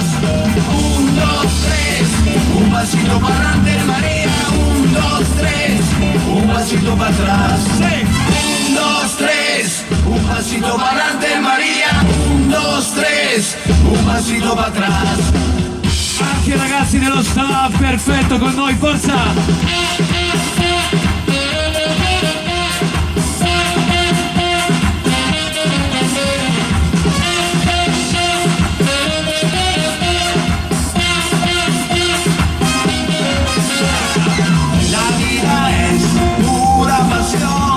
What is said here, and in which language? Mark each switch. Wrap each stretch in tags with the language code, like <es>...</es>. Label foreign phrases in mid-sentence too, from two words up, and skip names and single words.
<es>1, 2, 3, un pasito para adelante María. 1, 2, 3, un pasito para atrás. 1, 2, 3, un pasito para adelante María. 1, 2, 3, un pasito para atrás.</es> <it>Anche i ragazzi dello staff, perfetto con noi, forza!</it> <es>La vida es pura pasión,</es>